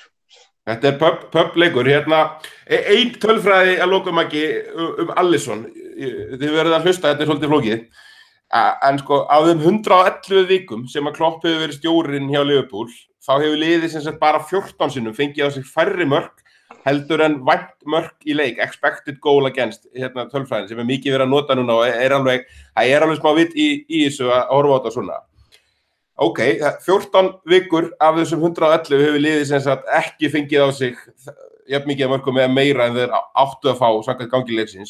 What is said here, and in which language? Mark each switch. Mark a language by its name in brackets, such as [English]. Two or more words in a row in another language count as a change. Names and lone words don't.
[Icelandic] Þetta er publeikur, hérna, ein tölfræði að lokum ekki Alisson, þið verðið að hlusta, þetta er svolítið flókið, en sko á þeim 111 vikum sem að Klopp hefur verið stjórinn hjá Liverpool, þá hefur liðið sem sagt bara 14 sinnum fengið á sig færri mörk heldur en vænt mörk í leik, [English] expected goal against, [Icelandic] tölfræðin sem mikið verið að nota núna og það er alveg smá vitt í þessu að horfa á þetta svona. Ok, 14 vikur af þessum 111 hefur liðið sem sagt ekki fengið á sig jafn mikið af mörkum eða meira en þeir áttu að fá samkvæmt gangi leiksins.